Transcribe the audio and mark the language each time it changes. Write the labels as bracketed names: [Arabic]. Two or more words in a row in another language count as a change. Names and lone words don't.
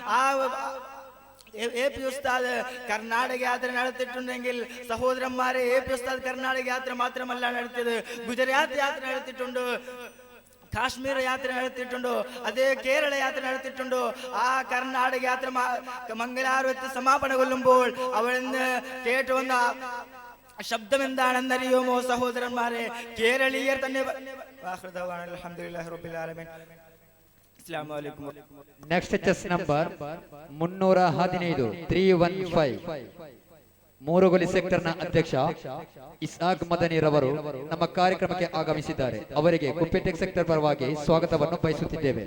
[Malayalam] AP ഉസ്താദ് കർണാടക യാത്ര നടത്തിയിട്ടുണ്ടെങ്കിൽ സഹോദരന്മാരെ, AP ഉസ്താദ് കർണാടക യാത്ര മാത്രമല്ല നടത്തിയത്, ഗുജറാത്ത് യാത്ര നടത്തിയിട്ടുണ്ട്, കാശ്മീർ യാത്ര നടത്തിയിട്ടുണ്ടോ, അതേ കേരള യാത്ര നടത്തിയിട്ടുണ്ടോ. ആ കർണാടക യാത്ര മംഗലാപുരത്ത് സമാപനം കൊള്ളുമ്പോൾ അവിടെ നിന്ന് കേട്ടുവന്ന ശബ്ദം എന്താണെന്നറിയുമോ സഹോദരന്മാരെ? കേരളീയർ തന്നെ. [English] next chest number [Kannada] 315 315 ಮೂರುಗೊಲಿ ಸೆಕ್ಟರ್ನ ಅಧ್ಯಕ್ಷ ಇಸಾಕ್ ಮದನಿ ರವರು ನಮ್ಮ ಕಾರ್ಯಕ್ರಮಕ್ಕೆ ಆಗಮಿಸಿದ್ದಾರೆ. ಅವರಿಗೆ ಕುಪ್ಪೆಟೆಕ್ ಸೆಕ್ಟರ್ ಪರವಾಗಿ ಸ್ವಾಗತವನ್ನು ಬಯಸುತ್ತಿದ್ದೇವೆ.